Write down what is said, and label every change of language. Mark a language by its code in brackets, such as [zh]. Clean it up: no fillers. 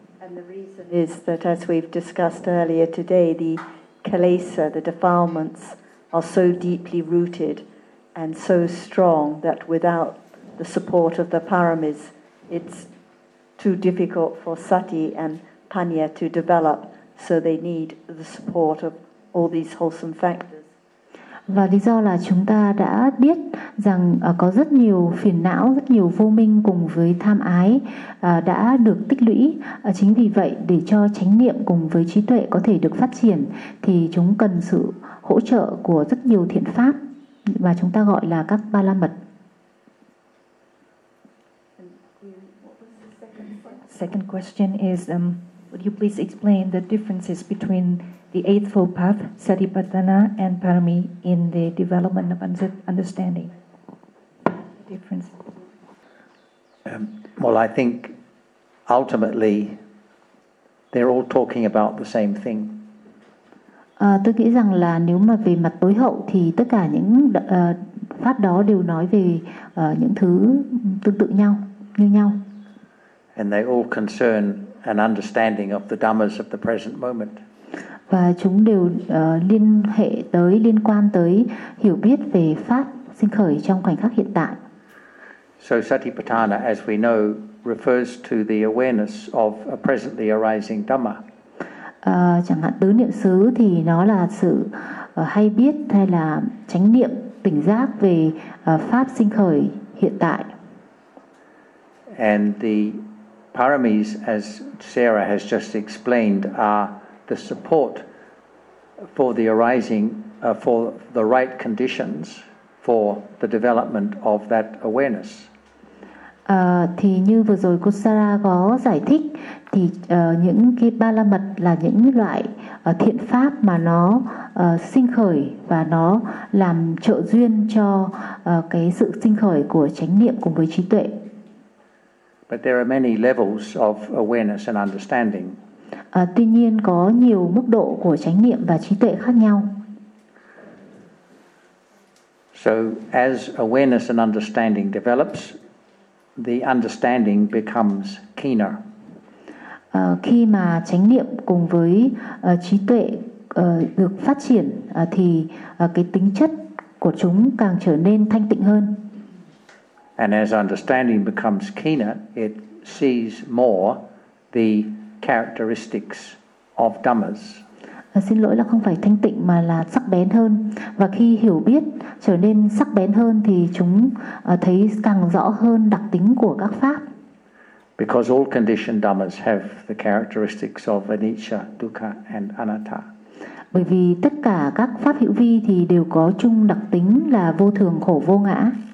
[en] And the reason is that as we've discussed earlier today, the kalesa, the defilements, are so deeply rooted and so strong that without the support of the paramis, it's too difficult for sati and panya to develop. So they need the support of all these wholesome factors. [vi] Và lý do là chúng ta đã biết rằng có rất nhiều phiền não, rất nhiều vô minh cùng với tham ái đã được tích lũy. Chính vì vậy, để cho chánh niệm cùng với trí tuệ có thể được phát triển, thì chúng cần sự hỗ trợ của rất nhiều thiện pháp, mà chúng ta gọi là các ba la mật. [en] Second question is, would you please explain the differences between the Eightfold Path, Satipatthana, and Parami in the development of understanding? Difference. Well, I think ultimately they're all talking about the same thing. [vi] Tôi nghĩ rằng là nếu mà về mặt tối hậu thì tất cả những pháp đó đều nói về những thứ tương tự nhau, như nhau. [en] And they all concern an understanding of the dhammas of the present moment. [vi] Và chúng đều liên hệ tới, liên quan tới hiểu biết về pháp sinh khởi trong khoảnh khắc hiện tại. [en] So Satipatthana, as we know, refers to the awareness of a presently arising dhamma. [vi] Chẳng hạn tứ niệm xứ thì nó là sự hay biết hay là chánh niệm tỉnh giác về pháp sinh khởi hiện tại. [en] And the paramis, as Sarah has just explained, are the support for the arising, for the right conditions for the development of that awareness. [vi] Thì như vừa rồi cô Sarah có giải thích, thì những cái ba la mật là những loại thiện pháp mà nó sinh khởi và nó làm trợ duyên cho cái sự sinh khởi của chánh niệm cùng với trí tuệ. [en] But there are many levels of awareness and understanding. [vi] Tuy nhiên có nhiều mức độ của chánh niệm và trí tuệ khác nhau. [en] So as awareness and understanding develops, the understanding becomes keener. [vi] Khi mà chánh niệm cùng với trí tuệ được phát triển thì cái tính chất của chúng càng trở nên thanh tịnh hơn. [en] And as understanding becomes keener, it sees more the characteristics of dhammas. [vi] Xin lỗi là không phải thanh tịnh mà là sắc bén hơn. Và khi hiểu biết trở nên sắc bén hơn thì chúng thấy càng rõ hơn đặc tính của các pháp. [en] Because all conditioned dhammas have the characteristics of anicca, dukkha and anatta. [vi] Bởi vì tất cả các pháp hữu vi thì đều có chung đặc tính là vô thường, khổ, vô ngã.